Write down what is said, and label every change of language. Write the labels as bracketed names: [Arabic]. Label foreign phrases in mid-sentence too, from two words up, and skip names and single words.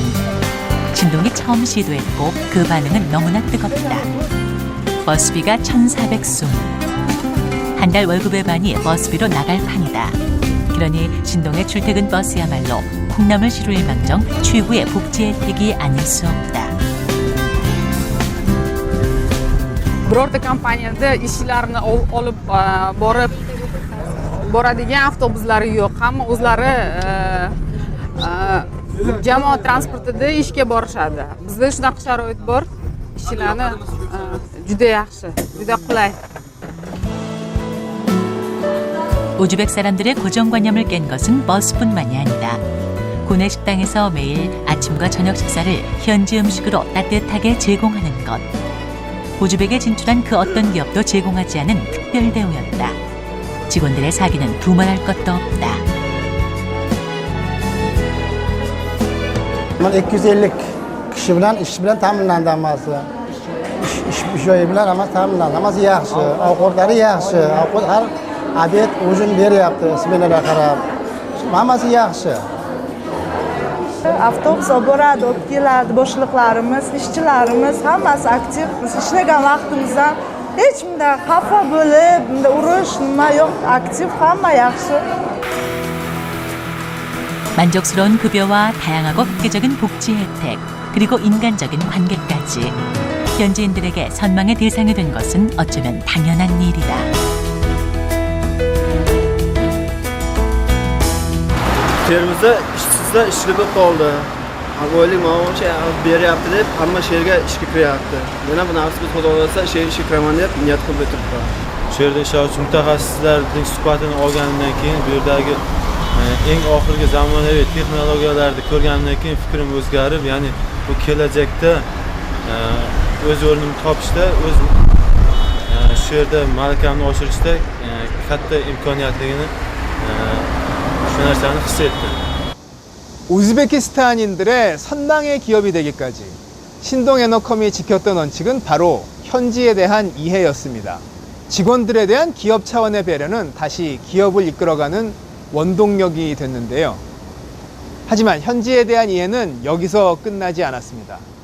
[Korean] 신동이 처음 시도했고 그 반응은 너무나 뜨겁다. 버스비가 1,400쏨. 한 달 월급의 반이 버스비로 나갈 판이다. 그러니 신동의 출퇴근 버스야말로 콩나물 시루일망정 최고의 복지 혜택이 아닐 수 없다. [Uzbek] Birorta kompaniyada ishchilarni olib boradigan avtobuslari yo'q. Hamma o'zlari jamoat transportida ishga borishadi. Bizda shunaqa sharoit bor. Ishchilarni juda yaxshi, juda qulay. [Korean] 우즈벡 사람들의 고정관념을 깬 것은 버스뿐만이 아니다. 구내 식당에서 매일 아침과 저녁 식사를 현지 음식으로 따뜻하게 제공하는 것. 우즈벡에 진출한 그 어떤 기업도 제공하지 않은 특별 대우였다. 직원들의 사기는 두말할 것도 없다. [Uzbek] 250 kishi bilan ish bilan ta'minlandi hammasi. Ish joyi bilan hammasi ta'minlandi. Hammasi yaxshi, ovqatlari yaxshi, ovqat har obed o'zini beryapti, smenaga qarab. Hammasi yaxshi. Avtobus olib boradi, olib keladi, boshliqlarimiz, ishchilarimiz hammasi aktiv. Biz ishlagan vaqtimizdan hech bunday xafa bo'lib, bunday urush nima yo'q, aktiv, hamma yaxshi. [Korean] 만족스러운 급여와 다양하고 획기적인 복지 혜택, 그리고 인간적인 관계까지 현지인들에게 선망의 대상이 된 것은 어쩌면 당연한 일이다. [Uzbek] Terimizda ishsizlar ishli bo'lib qoldi. Oylik maosh beryapti deb hamma sherga ishga kiryapti. Yana bu narsa biz xudo xohlasa ishga kiraman deb niyat qilib o'tiribman. Shu yerda ishlovchi mutaxassislarning suhbatini olganimdan keyin bu yerdagi eng oxirgi zamonaviy texnologiyalarni ko'rganimdan keyin fikrim o'zgarib, ya'ni bu kelajakda o'z o'rnimni topishda, o'z shu yerda malakamni oshirishda katta imkoniyatligini shu narsani his etdim. [Korean] 우즈베키스탄인들의 선망의 기업이 되기까지 신동에너컴이 지켰던 원칙은 바로 현지에 대한 이해였습니다. 직원들에 대한 기업 차원의 배려는 다시 기업을 이끌어가는 원동력이 됐는데요. 하지만 현지에 대한 이해는 여기서 끝나지 않았습니다.